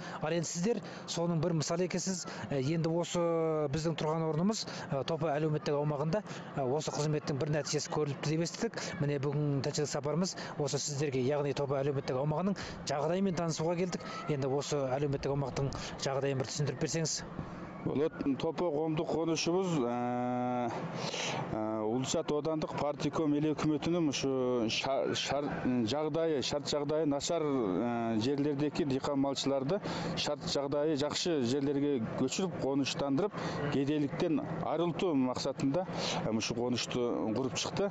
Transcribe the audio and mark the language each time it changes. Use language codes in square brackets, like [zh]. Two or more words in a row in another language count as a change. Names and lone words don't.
[kk] Ал енді сіздер соның бір мысалы екенсіз. Енді осы біздің тұрған орнымыз Топо әлеуметтік аумағында осы қызметтің бір нәтижесі көріліпті деп естідік. Міне бүгін тәжірибелік сапарымыз осы сіздерге, яғни Топо әлеуметтік аумағының жағдайымен танысуға келдік. Енді осы әлеуметтік аумақтың жағдайын бір түсіндіріп берсеңіз. [ky] Болот Топо коомдук конушубуз Улучат Одандык партиком эл өкмөтүнүн ушу шарт жагдайы начар жерлердеги дыйкан малчыларды шарт жагдайы жакшы жерлерге көчүрүп конуштандырып, кедейликтен арылтуу максатында ушу конушту куруп чыкты.